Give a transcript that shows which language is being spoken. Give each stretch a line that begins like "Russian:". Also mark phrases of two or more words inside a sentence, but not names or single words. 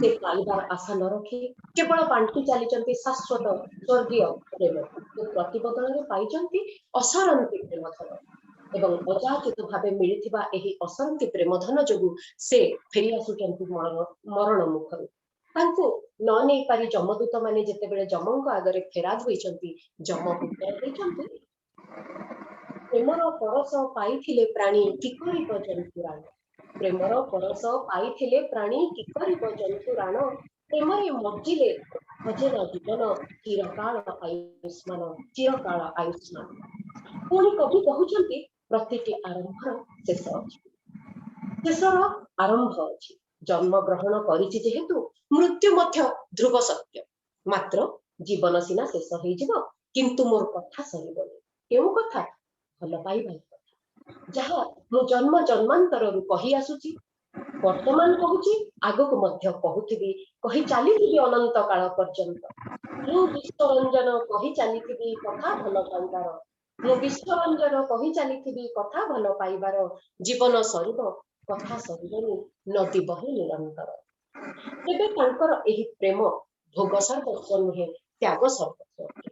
Odia: ସେ ପାଇବାର ଆଶା ନ ରଖି କେବଳ ବାଣ୍ଟି ଚାଲିଛନ୍ତି ଶାଶ୍ୱତ ସ୍ୱର୍ଗୀୟ ପ୍ରେମ। ପ୍ରତିବଦଳରେ ପାଉଛନ୍ତି ଅସରନ୍ତି ପ୍ରେମ ଧନ ଏବଂ ଅଯାଚିତ ଭାବେ ମିଳିଥିବା ଏହି ଅସରନ୍ତି ପ୍ରେମ ଧନ ଯୋଗୁଁ ସେ ଫେରି ଆସୁଛନ୍ତି ମରଣ ମୁଖରୁ। ତାଙ୍କୁ ନ ନେଇ ପାରି ଯମଦୂତ ମାନେ ଯେତେବେଳେ ଯମଙ୍କ ଆଗରେ ଫେରାଦ ହେଉଛନ୍ତି ଯମ ଉତ୍ତର ଦେଉଛନ୍ତି ପ୍ରେମର ପରଶ ପାଇଥିଲେ ପ୍ରାଣୀ କିଏ କରି ଜନ୍ତୁ ରାଣ। ପ୍ରେମର ପରଶ ପାଇଥିଲେ ପ୍ରାଣୀ କିଏ କରି ଜନ୍ତୁ ରାଣ। ପ୍ରେମରେ ମଜ୍ଜିଲେ ଭଜେ ନ ଜୀବନ ଚିରକାଳ ଆୟୁଷ୍ମାନ, ଚିରକାଳ ଆୟୁଷ୍ମାନ। ପୁଣି କବି କହୁଛନ୍ତି ପ୍ରତିଟି ଆରମ୍ଭର ଶେଷ ଅଛି, ଶେଷର ଆରମ୍ଭ ଅଛି। ଜନ୍ମ ଗ୍ରହଣ କରିଛି ଯେହେତୁ ମୃତ୍ୟୁ ମଧ୍ୟ ଧ୍ରୁବ ସତ୍ୟ। ମାତ୍ର ଜୀବନ ସିନା ଶେଷ ହୋଇଯିବ କିନ୍ତୁ ମୋର କଥା ସରିବନି। କେଉଁ କଥା? ଭଲ ପାଇବା କଥା, ଯାହା ମୋ ଜନ୍ମ ଜନ୍ମାନ୍ତରରୁ କହି ଆସୁଛି, ବର୍ତ୍ତମାନ କହୁଛି, ଆଗକୁ ମଧ୍ୟ କହୁଥିବି, କହି ଚାଲିଥିବି ଅନନ୍ତ କାଳ ପର୍ଯ୍ୟନ୍ତ। ମୁଁ ବିଶ୍ୱରଞ୍ଜନ କହି ଚାଲିଥିବି କଥା ଭଲ ପାଇବାର, ମୁଁ ବିଶ୍ୱରଞ୍ଜନ କହି ଚାଲିଥିବି କଥା ଭଲ ପାଇବାର, ଜୀବନ ସରିବ କଥା ସରିବନି ନଦୀ ବହେ ନିରନ୍ତର। ତେବେ ତାଙ୍କର ଏହି ପ୍ରେମ ଭୋଗ ସର୍ବସ୍ୱ ନୁହେଁ, ତ୍ୟାଗ ସର୍ବସ୍ୱ ଅଟେ।